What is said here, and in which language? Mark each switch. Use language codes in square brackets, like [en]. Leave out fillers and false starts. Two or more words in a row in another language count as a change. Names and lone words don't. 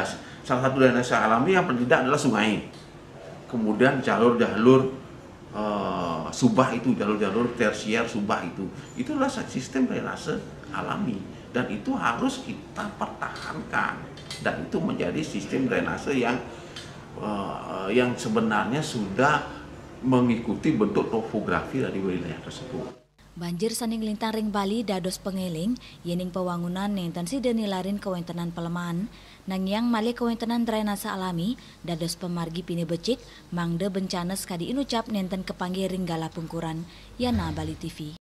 [id] Salah satu drainase alami yang tidak adalah sungai. Kemudian jalur-jalur subah itu, jalur-jalur tersier subah itu adalah sistem drainase alami dan itu harus kita pertahankan dan itu menjadi sistem drainase yang sebenarnya sudah mengikuti bentuk topografi dari wilayah tersebut. [ban] Banjir saning lintang ring Bali dados pengeling yening pewangunan nenten side nilarin kawentenan pelemahan nangyang malih kawentenan drainase alami dados pemargi pini becik mangde bencana sekadi inucap nenten kepanggih ring gala pungkuran Yana Bali TV.